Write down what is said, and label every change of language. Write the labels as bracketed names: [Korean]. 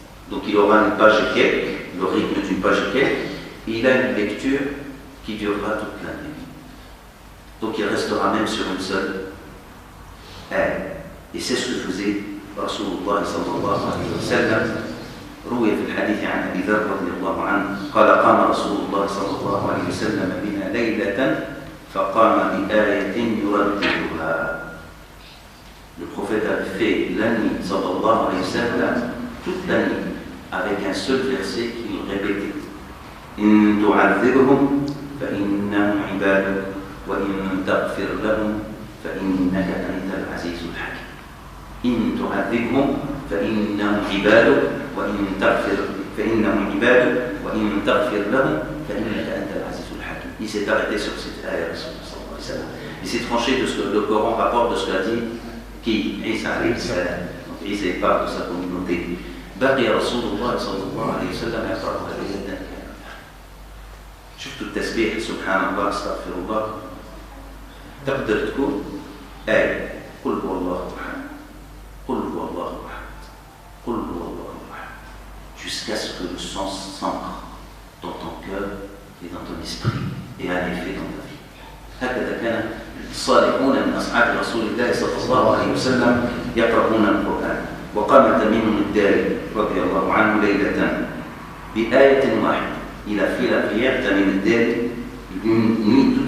[French] Donc il aura une page et quelques, le rythme d'une page et quelques, et il a une lecture qui durera toute l'année. Donc il restera même sur une seule aie. Et c'est ce que faisait Rasulullah sallallahu alayhi wa sallam. [Arabic] روي في الحديث عن أبي ذر رضي الله عنه قال قام رسول الله صلى الله عليه وسلم بنا ليلة فقام بآية يرددها. [French] Le prophète a fait la nuit sallallahu alayhi wa sallam toute la nuit avec un seul verset qu'il répétait. [Arabic] إن تعذبهم فإنهم عبادك وإن تغفر لهم فإنك أنت العزيز الحكيم. إن تعذبهم فإنهم عبادك وإن تغفر فإنهم عبادك وإن تغفر لهم فإنك أنت العزيز الحكيم. [French] Il s'est arrêté sur cette ayah. Il s'est tranché de ce que le Coran rapporte de ce qu'a dit qui Isa alayhi salam. Donc Isa est part de sa communauté. [Arabic] بقي رسول الله صلى الله عليه وسلم يقرأ هذه الآية. شفتوا التسبيح سبحان الله استغفر الله تقدر تكون آية قل هو الله أحد قل هو الله أحد قل هو الله أحد [French] jusqu'à ce que le sens s'ancre dans ton cœur et dans ton esprit et a un effet dans ta vie. [Arabic] هكذا كان الصالحون من أصحاب رسول الله صلى الله عليه وسلم يقرؤون القرآن. وقام تميم الداري رضي الله عنه ليلة بآية واحدة. [French] Il a fait la prière Tamim al-Dari une nuit